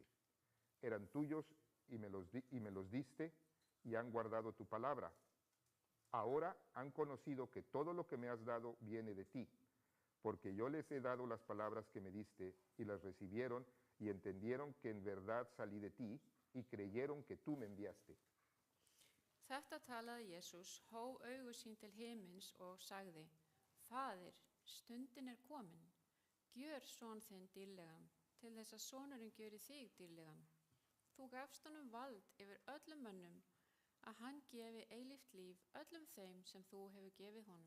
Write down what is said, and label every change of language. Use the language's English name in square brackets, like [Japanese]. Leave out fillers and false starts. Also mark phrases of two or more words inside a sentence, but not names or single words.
[Spanish] Eran tuyos y me los diste y han guardado tu palabra. Ahora han conocido que todo lo que me has dado viene de ti, porque yo les he dado las palabras que me diste y las recibieron y entendieron que en verdad salí de ti y creyeron que tú me enviaste. [Icelandic] Þetta talaði Jesús, hóf augu sín til himins og sagði, Faðir, stundin er komin, gjör son þinn dýrlegan, til þess að sonurinn gjöri þig dýrlegan. Þú gafst honum vald yfir öllum mönnum, að hann gefi eilíft líf öllum þeim sem þú hefur gefið honum.